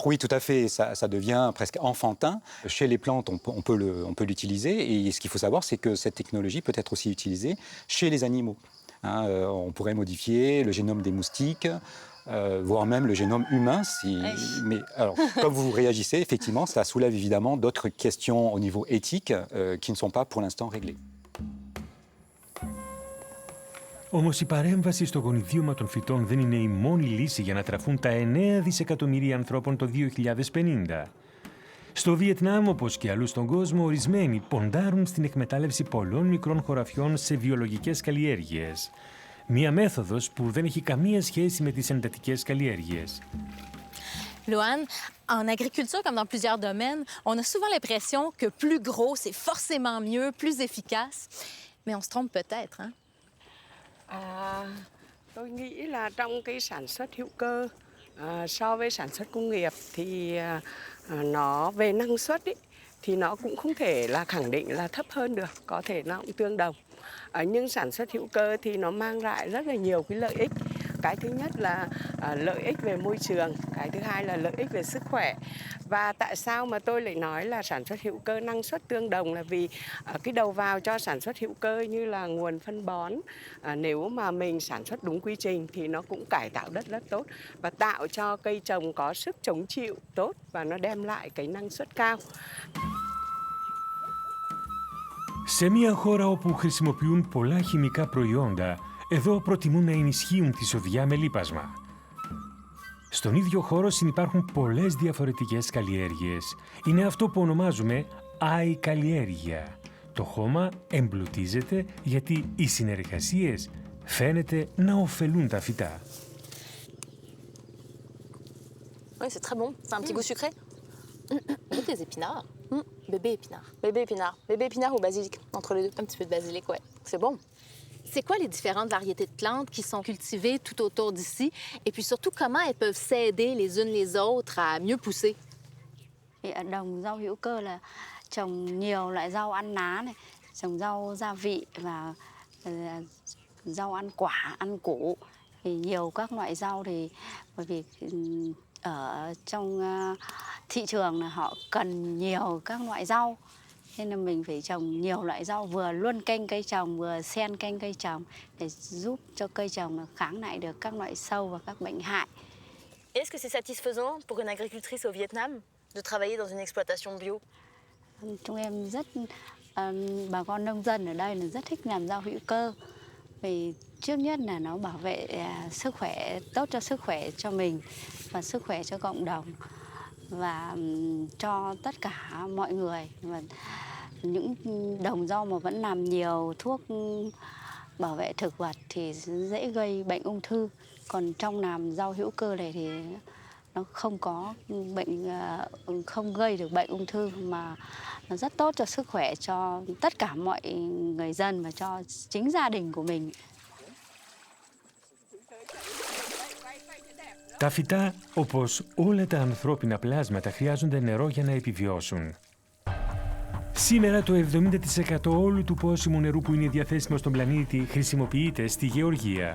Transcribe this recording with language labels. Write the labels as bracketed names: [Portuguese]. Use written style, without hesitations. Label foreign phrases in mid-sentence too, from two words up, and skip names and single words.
[French] oui, tout à fait, ça devient presque enfantin. Chez les plantes, on peut l'utiliser, et ce qu'il faut savoir, c'est que cette technologie peut être aussi utilisée chez les animaux. On pourrait modifier le génome des moustiques, voire même le génome humain. Mais alors, comme vous réagissez, effectivement, ça soulève évidemment d'autres questions au niveau éthique qui ne sont pas pour l'instant réglées. [Greek] Όμως η παρέμβαση στο γονιδίωμα των φυτών δεν είναι η μόνη λύση για να τραφούν τα 9 δισεκατομμύρια ανθρώπων το 2050. Στο Βιετνάμ, όπως και αλλού στον κόσμο, ορισμένοι ποντάρουν στην εκμετάλλευση πολλών μικρών χωραφιών σε βιολογικές καλλιέργειες. Μία μέθοδος που δεν έχει καμία σχέση με τις εντατικές καλλιέργειες. [French] Loan, en agriculture comme dans plusieurs domaines, on a souvent l'impression que plus gros, c'est forcément mieux, plus efficace. Mais on se trompe peut-être, hein? [Vietnamese] Tôi nghĩ là trong cái sản xuất hữu cơ so với sản xuất công nghiệp thì nó về năng suất ý, thì nó cũng không thể là khẳng định là thấp hơn được, có thể nó cũng tương đồng. Nhưng sản xuất hữu cơ thì nó mang lại rất là nhiều cái lợi ích. Cái thứ nhất là lợi ích về môi trường, cái thứ hai là lợi ích về sức khỏe. Và tại sao mà tôi lại nói là sản xuất hữu cơ năng suất tương đồng là vì cái đầu vào cho sản xuất hữu cơ như là nguồn phân bón, nếu mà mình sản xuất đúng quy trình thì nó cũng cải tạo đất rất tốt và tạo cho cây trồng có sức chống chịu tốt và nó đem lại cái năng suất cao. [Greek] Σε μια χώρα όπου χρησιμοποιούν πολλά χημικά προϊόντα, εδώ προτιμούν να ενισχύουν τη σοδιά με λίπασμα. Στον ίδιο χώρο συνυπάρχουν πολλές διαφορετικές καλλιέργειες. Είναι αυτό που ονομάζουμε αη-καλλιέργεια. Το χώμα εμπλουτίζεται γιατί οι συνεργασίες φαίνεται να ωφελούν τα φυτά. [French] Oui, c'est très bon. C'est un petit goût sucré. Goûte des épinards. Bébé épinard. Bébé épinard. Bébé épinard ou basilic, entre les deux. Un petit peu de basilic, ouais. C'est bon. C'est quoi les différentes variétés de plantes qui sont cultivées tout autour d'ici? Et puis surtout, comment elles peuvent s'aider les unes les autres à mieux pousser? [Vietnamese] Ở đồng rau hữu cơ là trồng nhiều loại rau ăn lá này, trồng rau gia vị và rau ăn quả, ăn củ. Thì nhiều các loại rau thì bởi vì ở trong thị trường là họ cần nhiều các loại rau. Nên là mình phải trồng nhiều loại rau, vừa luân canh cây trồng, vừa xen canh cây trồng để giúp cho cây trồng kháng lại được các loại sâu và các bệnh hại. [French] Est-ce que c'est satisfaisant pour une agricultrice au Vietnam de travailler dans une exploitation bio? [Vietnamese] Chúng em rất, bà con nông dân ở đây là rất thích làm rau hữu cơ. Vì trước nhất là nó bảo vệ sức khỏe, tốt cho sức khỏe cho mình và sức khỏe cho cộng đồng và cho tất cả mọi người. Và những đồng rau mà vẫn làm nhiều thuốc bảo vệ thực vật thì dễ gây bệnh ung thư. Còn trong làm rau hữu cơ này thì nó không có bệnh, không gây được bệnh ung thư mà nó rất tốt cho sức khỏe cho tất cả mọi người dân và cho chính gia đình của mình. [Greek] Τα φυτά, όπως όλα τα ανθρώπινα πλάσματα, χρειάζονται νερό για να επιβιώσουν. Σήμερα το 70% όλου του πόσιμου νερού που είναι διαθέσιμο στον πλανήτη χρησιμοποιείται στη γεωργία.